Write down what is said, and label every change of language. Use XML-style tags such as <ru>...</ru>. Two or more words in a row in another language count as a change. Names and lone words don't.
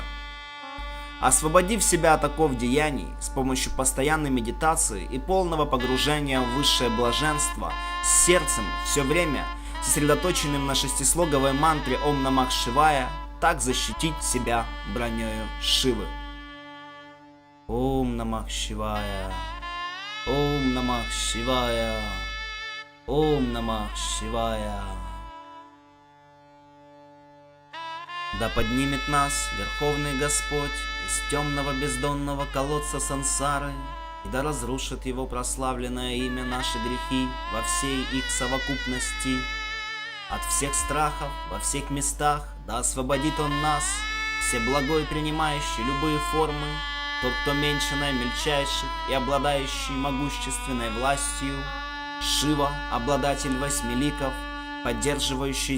<ru>Освободив себя от оков деяний с помощью постоянной медитации и полного погружения в высшее блаженство, с сердцем все время сосредоточенным на шестислоговой мантре</ru> <sa>ॐ नमः शिवाय,</sa> <ru>так защитить себя бронёю Шивы.</ru> <sa>ॐ नमः शिवाय, ॐ नमः शिवाय, ॐ नमः शिवाय.</sa> <ru>Да поднимет нас Верховный Господь из темного бездонного колодца сансары, и да разрушит его прославленное имя наши грехи во всей их совокупности. От всех страхов во всех местах да освободит он нас, всеблагой принимающий любые формы, тот, кто меньше наимельчайших и обладающий могущественной властью, Шива, обладатель восьми ликов, поддерживающий</ru>